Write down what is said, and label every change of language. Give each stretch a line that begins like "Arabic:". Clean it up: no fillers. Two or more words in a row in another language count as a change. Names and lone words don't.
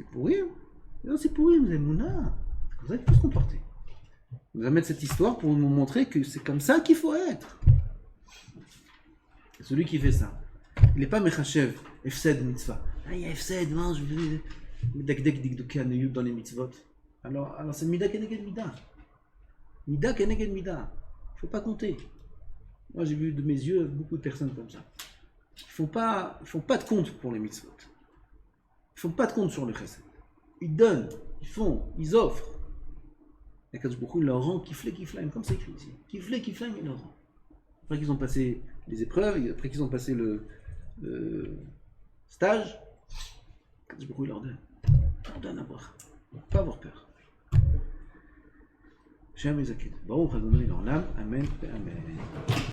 French: Non, Sipourim, c'est Mouna. C'est comme ça qu'il faut se comporter. On va mettre cette histoire pour nous montrer que c'est comme ça qu'il faut être. Celui qui fait ça, il n'est pas
Hebrew: מחשב, הפסד מצוה.
French: Ah, il y a efsed, non, je vais
Hebrew: מדקדק דקדוקי עניות
French: dans les mitzvot. Alors c'est
Hebrew: מידה כנגד מידה. מידה כנגד מידה.
French: Il ne faut pas compter. Moi, j'ai vu de mes yeux beaucoup de personnes comme ça. Ils font pas de compte pour les mitzvot. Ils font pas de compte sur le chesed. Ils donnent, ils font, ils offrent. Et quand beaucoup il leur rend
Hebrew: כפלי כפליים,
French: comme c'est écrit ici.
Hebrew: כפלי כפליים,
French: il leur rend. Après qu'ils ont passé les épreuves, après qu'ils ont passé le stage, quand beaucoup il leur donne. Il leur donne à boire. Pas avoir peur. Shem Ezakid.
Hebrew: ברוך אדוני לעולם. אמן. אמן.